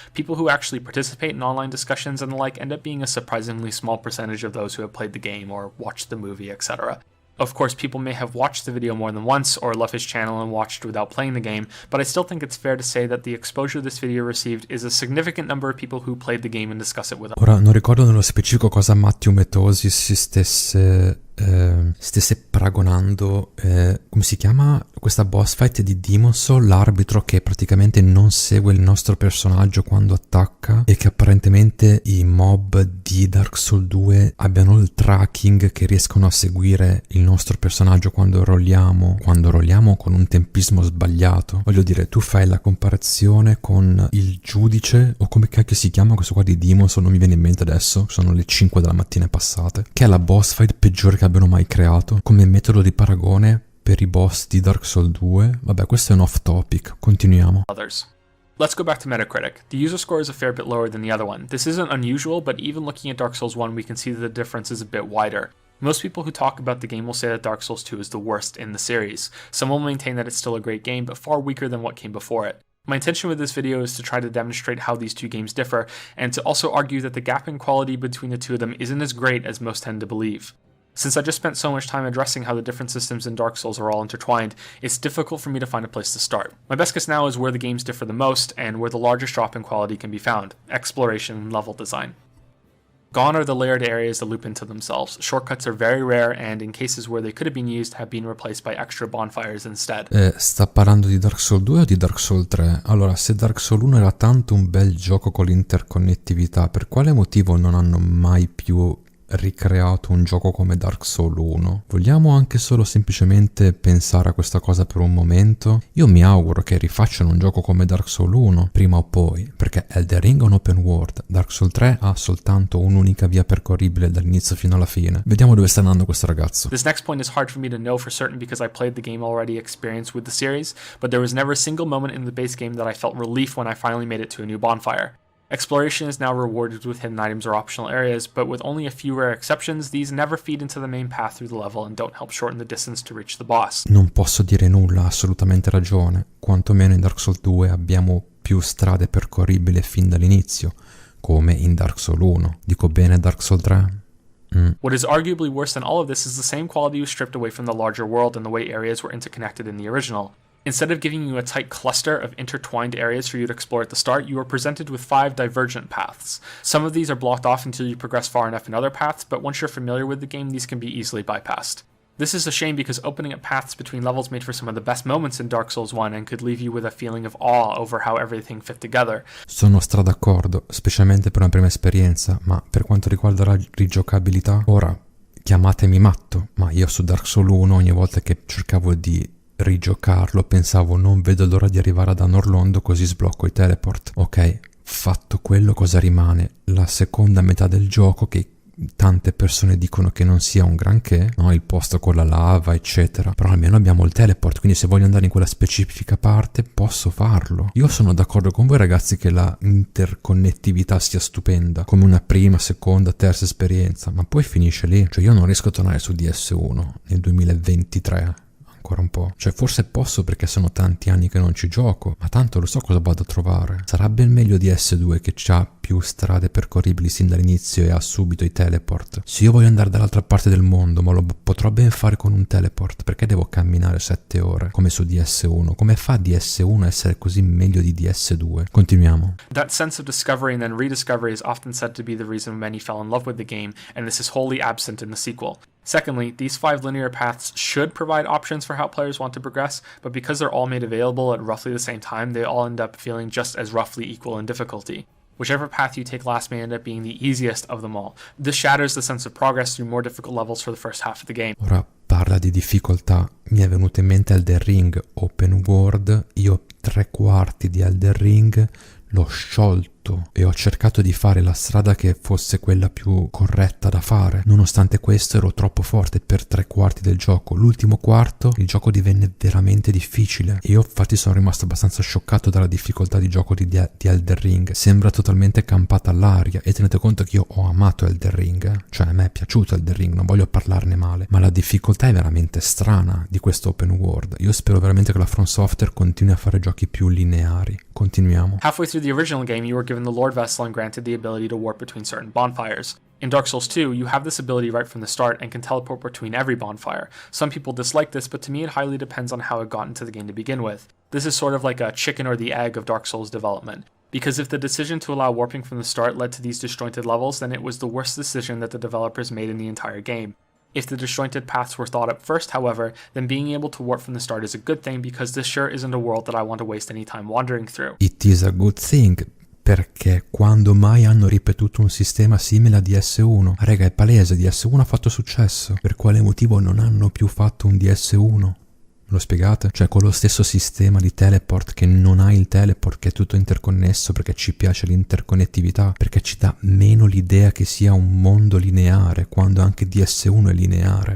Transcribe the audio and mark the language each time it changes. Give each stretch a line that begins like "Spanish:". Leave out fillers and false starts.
English: People who actually participate in online discussions and the like end up being a surprisingly small percentage of those who have played the game or watched the movie, etc. Of course, people may have watched the video more than once or love his channel and watched without playing the game, but I still think it's fair to say that the exposure this video received is a significant number of people who played the game and discuss it with us.
Italian: Ora, non ricordo nello specifico cosa Matthew Matosis stesse paragonando, come si chiama questa boss fight di Demon Soul, l'arbitro che praticamente non segue il nostro personaggio quando attacca e che apparentemente i mob di Dark Souls 2 abbiano il tracking che riescono a seguire il nostro personaggio quando rolliamo con un tempismo sbagliato. Voglio dire, tu fai la comparazione con il giudice, o come cacchio si chiama questo qua di Demon Soul, non mi viene in mente adesso, sono le 5 della mattina passate, che è la boss fight peggiore che abbiano mai creato come metodo di paragone per i boss di Dark Souls 2. Vabbè, questo è un off topic, continuiamo.
English: Let's go back to Metacritic. The user score is a fair bit lower than the other one. This isn't unusual, but even looking at Dark Souls 1 we can see that the difference is a bit wider. Most people who talk about the game will say that Dark Souls 2 is the worst in the series. Some will maintain that it's still a great game, but far weaker than what came before it. My intention with this video is to try to demonstrate how these two games differ, and to also argue that the gap in quality between the two of them isn't as great as most tend to believe. Since I just spent so much time addressing how the different systems in Dark Souls are all intertwined, it's difficult for me to find a place to start. My best guess now is where the games differ the most and where the largest drop in quality can be found: exploration and level design. Gone are the layered areas that loop into themselves. Shortcuts are very rare and, in cases where they could have been used, have been replaced by extra bonfires instead.
Italian: Sta parlando di Dark Souls 2 o di Dark Souls 3? Allora, se Dark Souls 1 era tanto un bel gioco con l'interconnettività, per quale motivo non hanno mai più ricreato un gioco come Dark Souls 1? Vogliamo anche solo semplicemente pensare a questa cosa per un momento? Io mi auguro che rifacciano un gioco come Dark Souls 1 prima o poi, perché Elden Ring è un open world, Dark Souls 3 ha soltanto un'unica via percorribile dall'inizio fino alla fine. Vediamo dove sta andando questo ragazzo.
English: This next point is hard for me to know for certain because I played the game already experienced with the series, but there was never a single moment in the base game that I felt relief when I finally made it to a new bonfire. Exploration is now rewarded with hidden items or optional areas, but with only a few rare exceptions, these never feed into the main path through the level and don't help shorten the distance to reach the boss.
Italian: Non posso dire nulla, ha assolutamente ragione. Quantomeno in Dark Souls 2 abbiamo più strade percorribili fin dall'inizio, come in Dark Souls 1. Dico bene Dark Souls 3?
English: What is arguably worse than all of this is the same quality you stripped away from the larger world and the way areas were interconnected in the original. Instead of giving you a tight cluster of intertwined areas for you to explore at the start, you are presented with 5 divergent paths. Some of these are blocked off until you progress far enough in other paths, but once you're familiar with the game, these can be easily bypassed. This is a shame because opening up paths between levels made for some of the best moments in Dark Souls 1 and could leave you with a feeling of awe over how everything fit together.
Italian: Sono d'accordo, specialmente per una prima esperienza, ma per quanto riguarda la rigiocabilità, ora chiamatemi matto, ma io su Dark Souls 1 ogni volta che cercavo di rigiocarlo pensavo non vedo l'ora di arrivare ad Anorlondo così sblocco i teleport. Ok, fatto quello, cosa rimane? La seconda metà del gioco, che tante persone dicono che non sia un granché, no? Il posto con la lava eccetera, però almeno abbiamo il teleport, quindi se voglio andare in quella specifica parte posso farlo. Io sono d'accordo con voi ragazzi che la interconnettività sia stupenda come una prima, seconda, terza esperienza, ma poi finisce lì. Cioè io non riesco a tornare su DS1 nel 2023 ancora un po'. Cioè forse posso perché sono tanti anni che non ci gioco, ma tanto lo so cosa vado a trovare. Sarà ben meglio di S2 che c'ha più strade percorribili sin dall'inizio e ha subito i teleport. Se io voglio andare dall'altra parte del mondo, ma lo potrò ben fare con un teleport, perché devo camminare 7 ore come su DS1? Come fa DS1 a essere così meglio di DS2? Continuiamo.
English: That sense of discovery and then rediscovery is often said to be the reason many fell in love with the game, and this is wholly absent in the sequel. Secondly, these 5 linear paths should provide options for how players want to progress, but because they're all made available at roughly the same time, they all end up feeling just as roughly equal in difficulty. Whichever path you take last may end up being the easiest of them all. This shatters the sense of progress through more difficult levels for the first half of the game.
Italian: Ora parla di difficoltà, mi è venuto in mente Elden Ring Open World. Io 3/4 di Elden Ring l'ho sciolto e ho cercato di fare la strada che fosse quella più corretta da fare. Nonostante questo ero troppo forte per 3/4 del gioco. L'ultimo quarto il gioco divenne veramente difficile. Io infatti sono rimasto abbastanza scioccato dalla difficoltà di gioco di Elden Ring. Sembra totalmente campata all'aria, e tenete conto che io ho amato Elden Ring, cioè a me è piaciuto Elden Ring, non voglio parlarne male, ma la difficoltà è veramente strana di questo open world. Io spero veramente che la From Software continui a fare giochi più lineari. Continuiamo.
English: Halfway through the original game, you were given the Lord Vessel and granted the ability to warp between certain bonfires. In Dark Souls 2, you have this ability right from the start and can teleport between every bonfire. Some people dislike this, but to me it highly depends on how it got into the game to begin with. This is sort of like a chicken or the egg of Dark Souls development. Because if the decision to allow warping from the start led to these disjointed levels, then it was the worst decision that the developers made in the entire game. If the disjointed paths were thought up first, however, then being able to warp from the start is a good thing because this sure isn't a world that I want to waste any time wandering through. It is a good thing,
Italian: perché quando mai hanno ripetuto un sistema simile a DS1? Raga, è palese, DS1 ha fatto successo. Per quale motivo non hanno più fatto un DS1? Lo spiegate? Cioè con lo stesso sistema di teleport, che non ha il teleport, che è tutto interconnesso perché ci piace l'interconnettività, perché ci dà meno l'idea che sia un mondo lineare, quando anche DS1 è lineare.